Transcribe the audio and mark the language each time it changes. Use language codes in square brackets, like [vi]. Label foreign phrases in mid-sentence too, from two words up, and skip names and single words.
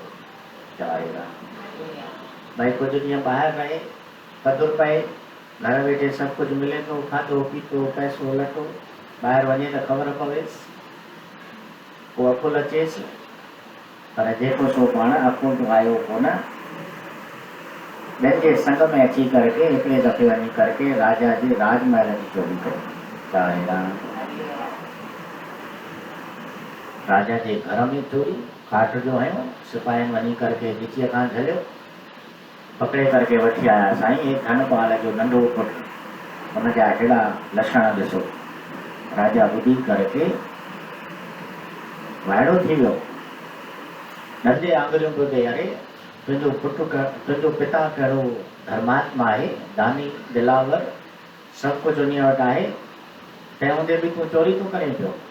[sd] चाहे भई कुझु ॾींहं ॿाहिरि रहे, पधुर पए, घर वेठे सभु कुझु मिले थो, खाधो पीतो पैसो लटो, ॿाहिरि वञे त ख़बर पवेसि, पोइ अकुल अचेसि, पर जेको सो पाण अकुल आयो कोन। ॿियनि जे संग में अची करके हिकिड़े दफ़े वञी करके राजा जे राजमहल जी चोरी कई। चाहे राजा जे घर में चोरी, खाट जो हयो, सिपाहियुनि वञी करके गिचीअ खां झलियो, पकड़े करके वठी आया। साईं हे धनपाल जो नंढो पुटु, हुनजा अहिड़ा लक्षण ॾिसो। राजा ॿुधी करके वाइड़ो थी वियो, नंढे आंगुरियूं पियो ॾे, अरे तुंहिंजो पुटु तुंहिंजो पिता कहिड़ो धर्मात्मा आहे, दानी दिलावर, सभु कुझु उन वटि आहे, तंहिं हूंदे बि तूं चोरी थो करे पियो।